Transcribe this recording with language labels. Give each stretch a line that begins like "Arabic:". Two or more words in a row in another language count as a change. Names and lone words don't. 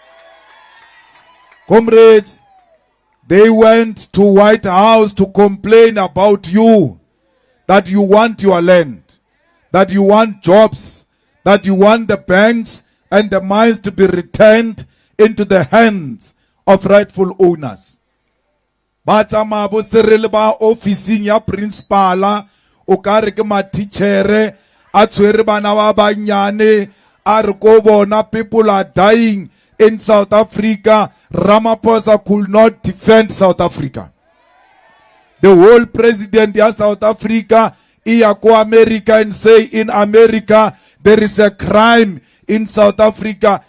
English: Comrades, they went to White House to complain about you, that you want your land, that you want jobs, that you want the banks and the mines to be returned into the hands of rightful owners.
Tswana: Batsama bo Cyril ba officing ya principala o kare ke ma teachere a tshwere bana ba banyane a re ko bona
English: people are dying in South Africa. Ramaphosa could not defend South Africa. The whole president of South Africa ia ko America and say in America there is a crime in South Africa.